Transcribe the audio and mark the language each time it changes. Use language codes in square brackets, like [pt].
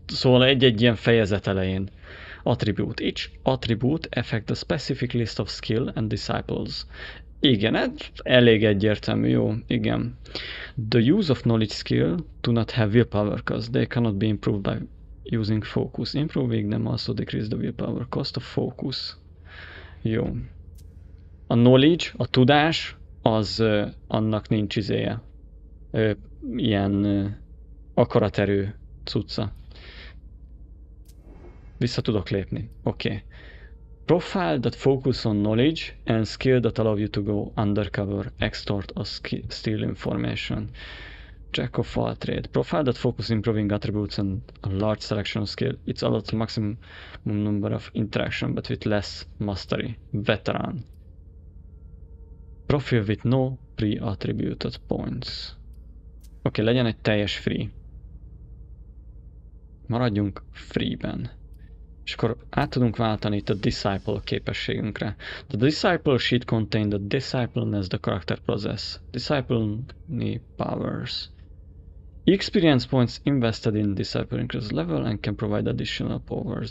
[hu] Szóval egy-egy ilyen fejezet elején. [en] Attribute. Each attribute affect a specific list of skill and disciples. [hu] Igen, ez elég egyértelmű, jó, igen. [en] The use of knowledge skill do not have willpower cost. They cannot be improved by using focus. Improving them also decrease the willpower cost of focus. [hu] Jó. A knowledge, a tudás, az annak nincs izéje. Ilyen akaraterő cucca. Vissza tudok lépni. Oké. [en] Profile that focus on knowledge and skill that allow you to go undercover, extort or steal information. Jack of all trade. Profile that focus improving attributes and a large selection of skill. It's allows maximum number of interaction but with less mastery. Veteran. Profile with no pre-attributed points. [hu] Oké, legyen egy teljes free. Maradjunk free-ben. És akkor át tudunk váltani itt a Disciple képességünkre. [en] The Disciple sheet contain the Disciple as the character process. Disciple powers. Experience points invested in Disciple increase level and can provide additional powers.